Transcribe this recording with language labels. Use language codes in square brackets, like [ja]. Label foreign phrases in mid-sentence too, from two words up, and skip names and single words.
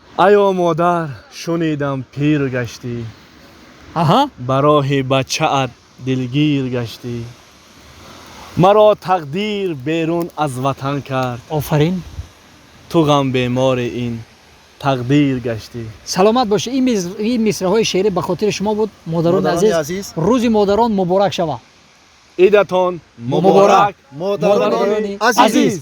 [fa] آیا مادر شنیدم پیر گشتی Aha. برای بچه‌ات دلگیر گشتی مرا تقدیر بیرون از وطن کرد Aferin. تو غم بیمار این تقدیر گشتی سلامت باش. این مصرع‌های شعری به خاطر شما بود مادران عزیز. روز مادران مبارک شود. عیدتان مبارک مادران عزیز.